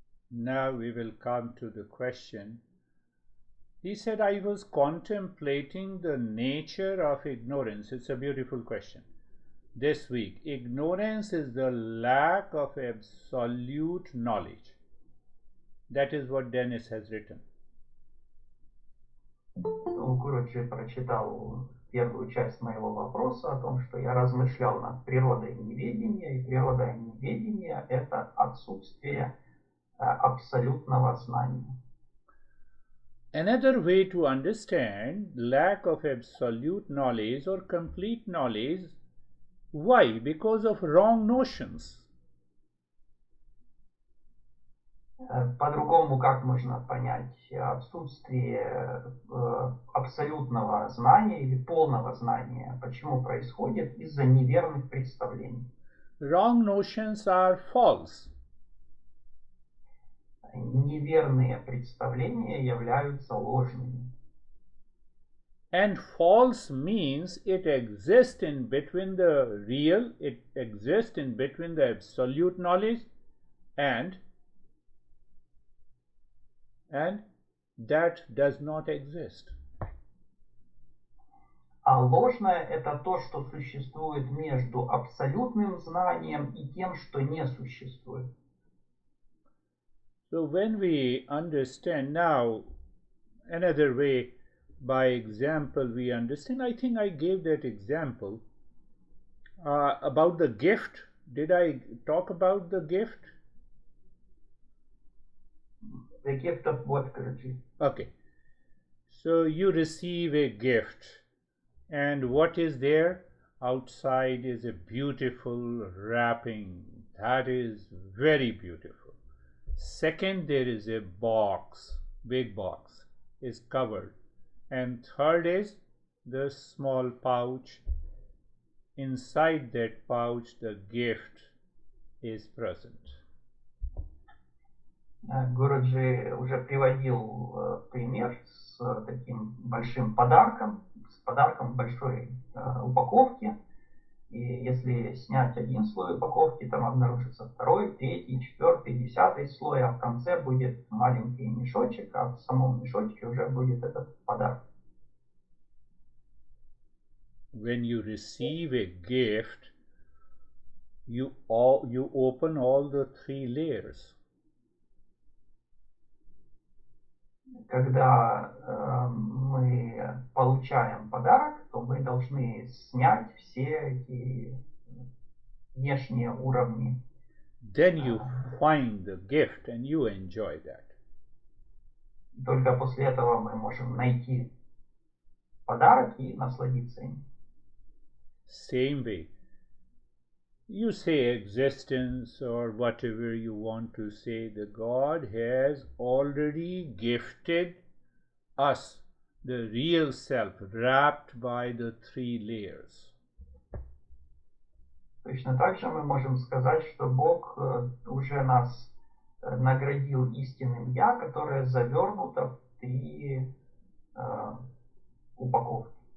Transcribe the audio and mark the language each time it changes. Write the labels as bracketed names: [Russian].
[English] Now we will come to the question. He said, I was contemplating the nature of ignorance. It's a beautiful question. This week, ignorance is the lack of absolute knowledge. That is what Dennis has written. [Russian] Гуруджи прочитал первую часть моего вопроса о том, что я размышлял над природой неведения, и природа неведения – это отсутствие абсолютного знания. [English] Another way to understand lack of absolute knowledge or complete knowledge. Why? Because of wrong notions. [Russian] По-другому как можно понять отсутствие абсолютного знания или полного знания? Почему происходит? Из-за неверных представлений. [English] Wrong notions are false. [Russian] Неверные представления являются ложными. [English] And false means it exists in between the real, it exists in between the absolute knowledge and that does not exist. [Russian] А ложное – это то, что существует между абсолютным знанием и тем, что не существует. [English] So when we understand now, another way, by example we understand. I think I gave that example about the gift. Did I talk about the gift? The gift of what, Guruji? Okay. So you receive a gift, and what is there? Outside is a beautiful wrapping. That is very beautiful. Second, there is a box, big box, is covered. And third is the small pouch. Inside that pouch, the gift is present. [Russian] Гуруджи уже приводил пример с таким большим подарком, с подарком в большой упаковке. И если снять один слой упаковки, там обнаружится второй, третий, четвертый, десятый слой, а в конце будет маленький мешочек, а в самом мешочке уже будет этот подарок. [English] When you receive a gift, you open all the three layers. [Russian] Когда мы получаем подарок, то мы должны снять все эти внешние уровни. [English] Then you find the gift and you enjoy that. [Russian] Только после этого мы можем найти подарок и насладиться им. [English] Same way, you say existence or whatever you want to say, the God has already gifted us, the real self, wrapped by the three layers. [Russian] Точно так же мы можем сказать, что Бог уже нас наградил истинным «Я», которое завернуто в три упаковки.